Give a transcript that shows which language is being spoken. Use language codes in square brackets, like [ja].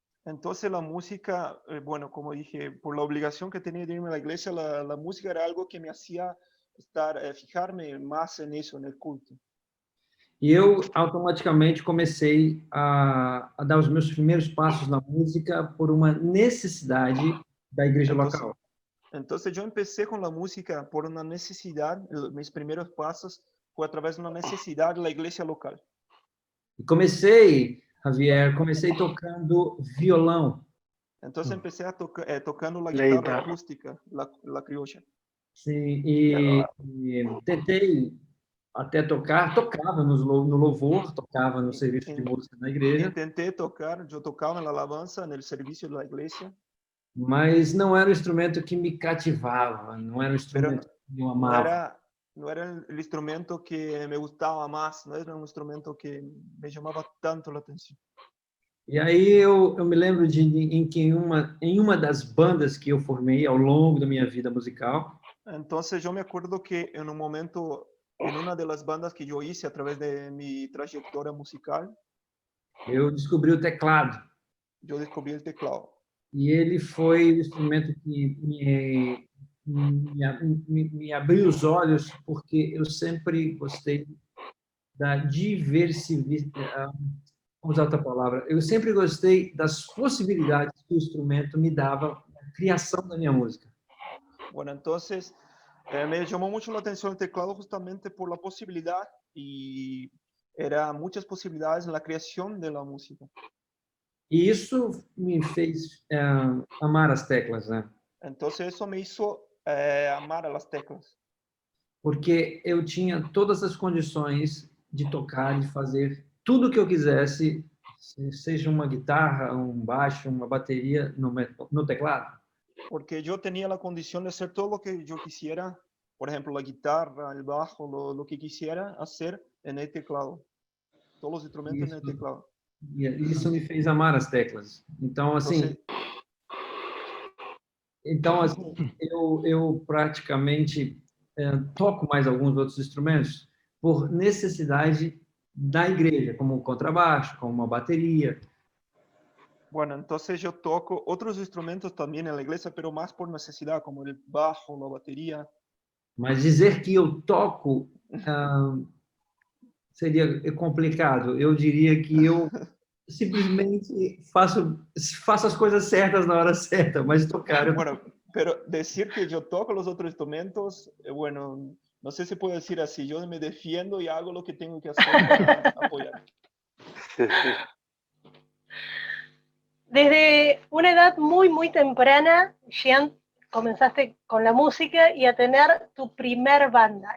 [es] Entonces la música, bueno, como dije, por la obligación que tenía de irme a la iglesia, la música era algo que me hacía fijarme más en eso, en el culto. [pt] E eu automaticamente comecei a dar os meus primeiros passos na música por uma necessidade da igreja local. [es] Entonces yo empecé con la música por una necesidad, mis primeros pasos fue a través de una necesidad de la iglesia local. [pt] E comecei, Javier, tocando violão. [es] Entonces empecé tocando la guitarra acústica, la criolla. [pt] Sim, e tentei até tocava no louvor, tocava no serviço de música na igreja, [es] Intenté tocar, yo tocaba en la alabanza, en el servicio de la iglesia, [pt] mas não era um instrumento que me cativava, não era um instrumento que eu [es] no [pt] amava. [es] no era el instrumento que me gustaba más, no era un instrumento que me llamaba tanto la atención. [pt] E aí eu me lembro em que em uma das bandas que eu formei ao longo da minha vida musical, [es] Entonces yo me acuerdo que en un momento, en una de las bandas que yo hice a través de mi trayectoria musical, [pt] eu descobri o teclado. [es] yo descubrí el teclado. [pt] E ele foi o instrumento que me abriu os olhos, porque eu sempre gostei da diversidade. Vamos usar outra palavra. Eu sempre gostei das possibilidades que o instrumento me dava na criação da minha música. [es] Bueno, entonces me llamó mucho la atención el teclado justamente por la posibilidad y era muchas posibilidades en la creación de la música. [pt] E isso me fez amar as teclas, né? [es] Entonces eso me hizo amar a las teclas, [pt] Porque eu tinha todas as condições de tocar, de fazer tudo o que eu quisesse, seja uma guitarra, um baixo, uma bateria no teclado. [es] porque yo tenía la condición de hacer todo lo que yo quisiera, por ejemplo, la guitarra, el bajo, lo que quisiera hacer en el teclado, todos los instrumentos en el teclado. [pt] E isso me fez amar as teclas. Então assim, eu praticamente toco mais alguns outros instrumentos por necessidade da igreja, como o contrabaixo, como uma bateria. [es] Bueno, entonces yo toco otros instrumentos también en la iglesia, pero más por necesidad, como el bajo, la batería. [pt] Mas dizer que eu toco seria complicado. Eu diria que eu simplesmente faço as coisas certas na hora certa, mas tocar... [es] Bueno, pero decir que yo toco los otros instrumentos, bueno, no sé si puedo decir así, yo me defiendo y hago lo que tengo que hacer para apoyar. Desde una edad muy, muy temprana, Jean, comenzaste con la música y a tener tu primer banda.